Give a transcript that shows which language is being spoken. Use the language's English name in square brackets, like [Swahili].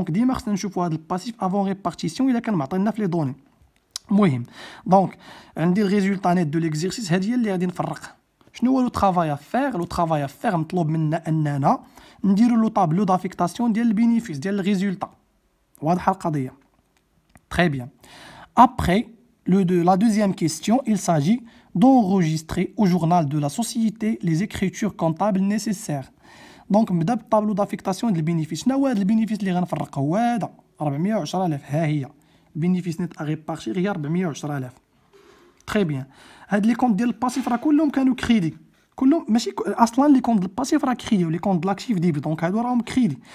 [Arabic] دونك ديما خصنا نشوفوا هاد الباسيف افون ريبارتيسيون الا كان معطينا في لي دوني. مهم دونك عندي الريزولطا نيت دو ليكزيرسيس، هذه هي اللي غادي نفرقها. شنو هو لو طرافاي افير؟ لو طرافاي افير مطلوب منا اننا نديرو لو طابلو دافيكتاسيون ديال البينيفيس ديال الريزولطا. واضحه القضيه؟ تري بيان. [French] Après la deuxième question, il s'agit d'enregistrer au journal de la société les écritures comptables nécessaires. [Arabic] دونك نبدا بالطابلو دافيكتاسيون ديال البينيفيس. شنو هو هذا البينيفيس اللي غنفرق؟ هو هذا 410,000. ها هي بينيفيس نت اغيبارشي هي 410,000. تري بيان. هاد لي كونط ديال الباسيف راه كلهم كانوا كريدي، كلهم ماشي اصلا لي كونط الباسيف راه كريدي ولي كونط لاكتيف ديبي. دونك هادو راهم كريدي.